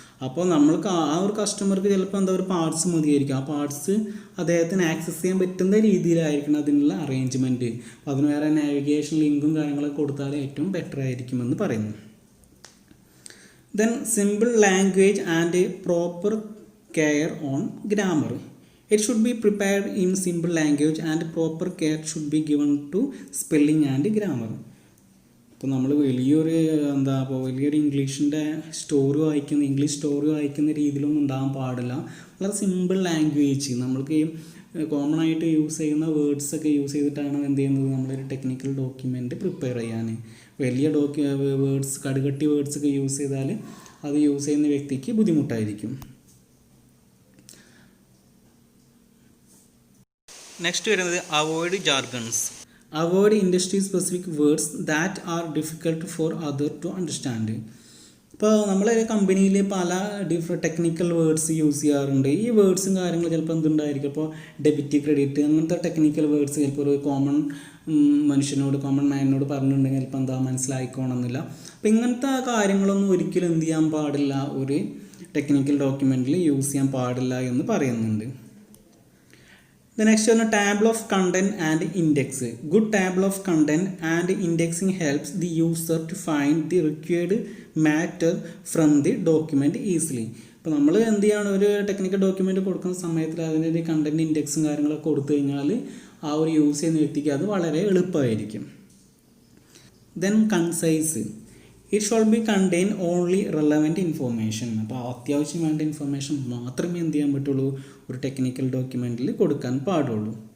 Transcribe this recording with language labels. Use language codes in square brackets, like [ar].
[ml] അപ്പോൾ നമ്മൾക്ക് ആ ഒരു കസ്റ്റമർക്ക് ചിലപ്പോൾ ഒരു പാർട്സ് മതിയായിരിക്കും, ആ പാർട്സ് അദ്ദേഹത്തിന് ആക്സസ് ചെയ്യാൻ പറ്റുന്ന രീതിയിലായിരിക്കണം അതിനുള്ള അറേഞ്ച്മെൻറ്റ്. അപ്പോൾ അതിന് വേറെ നാവിഗേഷൻ ലിങ്കും കാര്യങ്ങളൊക്കെ കൊടുത്താൽ ഏറ്റവും ബെറ്റർ ആയിരിക്കുമെന്ന് പറയുന്നു. [en] Then simple language and proper care on grammar. It should be prepared in simple language and proper care should be given to spelling and grammar. [ml] ഇപ്പോൾ നമ്മൾ വലിയൊരു ഇംഗ്ലീഷിൻ്റെ ഇംഗ്ലീഷ് സ്റ്റോറി വായിക്കുന്ന രീതിയിലൊന്നും ഉണ്ടാകാൻ പാടില്ല. വളരെ സിമ്പിൾ ലാംഗ്വേജ്, നമ്മൾക്ക് കോമൺ ആയിട്ട് യൂസ് ചെയ്യുന്ന വേർഡ്സൊക്കെ യൂസ് ചെയ്തിട്ടാണ് എന്ത് ചെയ്യുന്നത് നമ്മളൊരു ടെക്നിക്കൽ ഡോക്യുമെൻറ്റ് പ്രിപ്പയർ ചെയ്യാൻ. വലിയ വേർഡ്സ്, കടുകട്ടി വേർഡ്സൊക്കെ യൂസ് ചെയ്താൽ അത് യൂസ് ചെയ്യുന്ന വ്യക്തിക്ക് ബുദ്ധിമുട്ടായിരിക്കും. [en] Next വരുന്നത് avoid jargons. Avoid industry specific words that are difficult for other to understand. [ml] ഇപ്പോൾ നമ്മൾ കമ്പനിയിൽ പല ടെക്നിക്കൽ വേർഡ്സ് യൂസ് ചെയ്യാറുണ്ട്. ഈ വേർഡ്സും കാര്യങ്ങളും ചിലപ്പോൾ എന്തുണ്ടായിരിക്കും, ഇപ്പോൾ ഡെബിറ്റ്, ക്രെഡിറ്റ് അങ്ങനത്തെ ടെക്നിക്കൽ വേർഡ്സ് ചിലപ്പോൾ ഒരു കോമൺ മാനിനോട് പറഞ്ഞിട്ടുണ്ടെങ്കിൽ ചിലപ്പോൾ മനസ്സിലായിക്കോണമെന്നില്ല. അപ്പോൾ ഇങ്ങനത്തെ കാര്യങ്ങളൊന്നും ഒരിക്കലും എന്ത് ചെയ്യാൻ പാടില്ല, ഒരു ടെക്നിക്കൽ ഡോക്യുമെൻറ്റിൽ യൂസ് ചെയ്യാൻ പാടില്ല എന്ന് പറയുന്നുണ്ട്. [en] The next one, table of content and index. Good table of content and indexing helps the user to find the required matter from the document easily. [ml] ഇപ്പോൾ നമ്മൾ എന്ത് ചെയ്യണം, ഒരു ടെക്നിക്കൽ ഡോക്യുമെൻ്റ് കൊടുക്കുന്ന സമയത്തിൽ അതിൻ്റെ കണ്ടൻറ്റ് ഇൻഡെക്സും കാര്യങ്ങളൊക്കെ കൊടുത്തു കഴിഞ്ഞാൽ ആ ഒരു യൂസ് ചെയ്യുന്ന വ്യക്തിക്ക് അത് വളരെ എളുപ്പമായിരിക്കും. [en] Then concise. It should be contain only relevant information. [ml] അപ്പോൾ അത്യാവശ്യം വേണ്ട ഇൻഫർമേഷൻ മാത്രമേ എന്ത് ചെയ്യാൻ പറ്റുള്ളൂ, ഒരു ടെക്നിക്കൽ ഡോക്യുമെൻറ്റിൽ കൊടുക്കാൻ പാടുള്ളൂ.